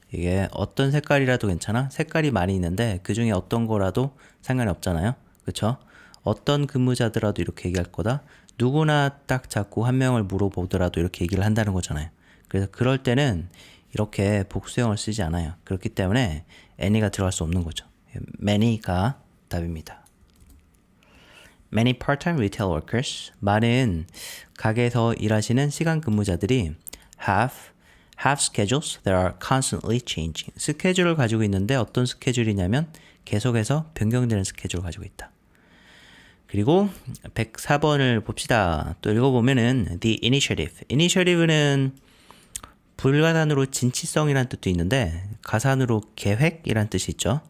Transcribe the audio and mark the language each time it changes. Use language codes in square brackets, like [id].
[ko] 이게 어떤 색깔이라도 괜찮아? 색깔이 많이 있는데 그 중에 어떤 거라도 상관이 없잖아요. 그쵸? 어떤 근무자들라도 이렇게 얘기할 거다. 누구나 딱 잡고 한 명을 물어보더라도 이렇게 얘기를 한다는 거잖아요. 그래서 그럴 때는 이렇게 복수형을 쓰지 않아요. 그렇기 때문에 any가 들어갈 수 없는 거죠. many가 답입니다. [en] Many part-time retail workers, [ko] 많은 가게에서 일하시는 시간 근무자들이 [en] have schedules that are constantly changing. [ko] 스케줄을 가지고 있는데 어떤 스케줄이냐면 계속해서 변경되는 스케줄을 가지고 있다. 그리고 104번을 봅시다. 또 읽어보면은 the initiative. initiative는 불가산으로 진취성이란 뜻도 있는데 가산으로 계획이란 뜻이 있죠.